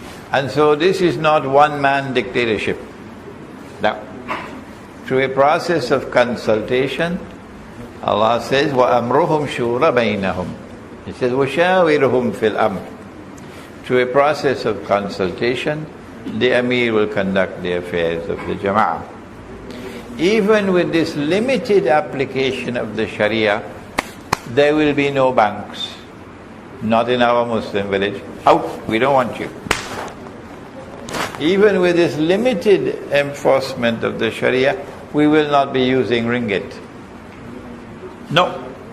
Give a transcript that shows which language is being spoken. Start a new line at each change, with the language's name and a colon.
English: And so this is not one-man dictatorship. Now, through a process of consultation, Allah says,
Arabic: وَأَمْرُهُمْ شُورَ بَيْنَهُمْ.
English: He says,
Arabic: وَشَاوِرْهُمْ فِي الْأَمْرِ.
English: Through a process of consultation, the amir will conduct the affairs of the jama'ah. Even with this limited application of the Sharia, there will be no banks. Not in our Muslim village. Out, we don't want you. Even with this limited enforcement of the Sharia, we will not be using ringgit. No.